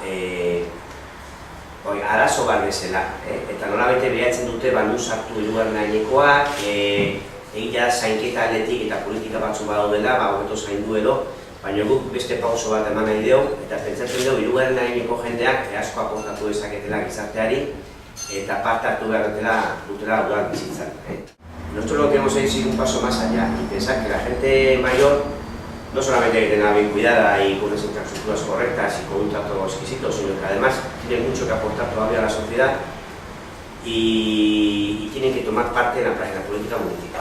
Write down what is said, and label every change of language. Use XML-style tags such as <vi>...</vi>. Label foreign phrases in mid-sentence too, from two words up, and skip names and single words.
<eu>arazo bat bezala, eta nolabete behatzen dute non sartu hirugarren adinekoak, egia zainketa aldetik eta politika batzu badaudela, hobeto zaindu edo, baina guk beste pauso bat eman nahi dugu, eta pentsatzen dugu hirugarren adineko jendeak asko aportatu dezaketela gizarteari, eta parte hartu behar dutela dudan bizitzan.</eu> <es>Nosotros lo que hemos hecho es ir un paso más allá y pensar que la gente mayor no solamente hay que tenerla bien cuidada y con unas infraestructuras correctas y con un trato exquisito, sino que además tiene mucho que aportar todavía a la sociedad y tienen que tomar parte en la política municipal.</es>